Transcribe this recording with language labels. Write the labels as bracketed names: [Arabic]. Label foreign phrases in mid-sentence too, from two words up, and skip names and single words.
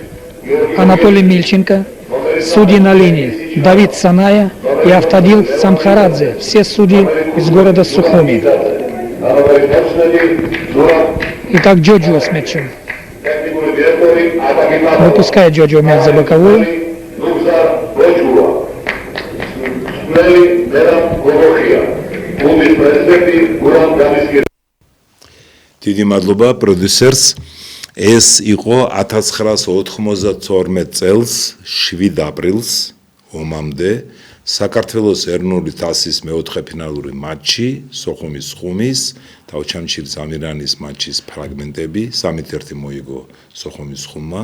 [Russian] Анатолий Мильченко. Судьи на линии. Давид Саная и Автодил Самхарадзе. Все судьи из города Сухуми. Итак, Джоджо с мячом. Выпускает Джоджо мяч за боковую. [Georgian] დიდი მადლობა პროდიუსერს. ეს იყო 1992 წელს 7 აპრილს ომამდე საქართველოს ეროვნული თასის მეოთხე ფინალური მატჩი სოხუმის ხუმის თავჩამჩირის ამირანის მატჩის ფრაგმენტები 3-1 მოიგო სოხუმის ხუმმა.